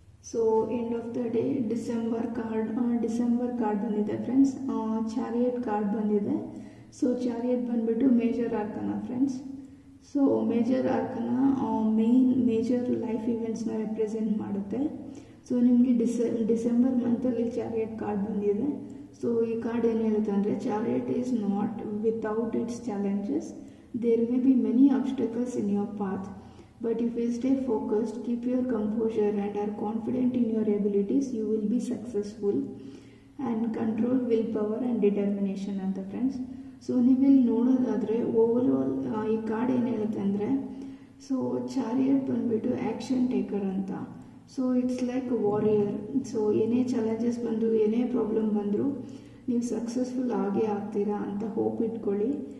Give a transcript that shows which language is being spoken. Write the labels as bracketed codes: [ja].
[en] so end of the day December card [kn] ಬಂದಿದೆ [en] Friends. Chariot card [kn] ಬಂದಿದೆ. [en] so chariot [kn] ಬಂದುಬಿಟ್ಟು [en] Major arcana friends. So major arcana major life ಇವೆಂಟ್ಸ್ನ represent [kn] ಮಾಡುತ್ತೆ. [en] so ನಿಮಗೆ December ಮಂತಲ್ಲಿ chariot card [kn] ಬಂದಿದೆ. So ಈ card ಏನು ಹೇಳುತ್ತೆ ಅಂದರೆ, [en] chariot is not without its challenges, there may be many obstacles in your path, but if you stay focused, keep your composure and are confident in your abilities, you will be successful and control willpower and determination [kn] ಅಂತ friends. So ನೀವಿಲ್ಲಿ ನೋಡೋದಾದರೆ overall ಈ card ಏನು ಹೇಳುತ್ತೆ ಅಂದರೆ, so chariot ಬಂದುಬಿಟ್ಟು action taker ಅಂತ. [en] So it's like warrior. [kn] So ಏನೇ ಚಾಲೆಂಜಸ್ ಬಂದರೂ ಏನೇ ಪ್ರಾಬ್ಲಮ್ ಬಂದರೂ ನೀವು ಸಕ್ಸಸ್ಫುಲ್ ಆಗೇ ಆಗ್ತೀರಾ ಅಂತ ಹೋಪ್ ಇಟ್ಕೊಳ್ಳಿ.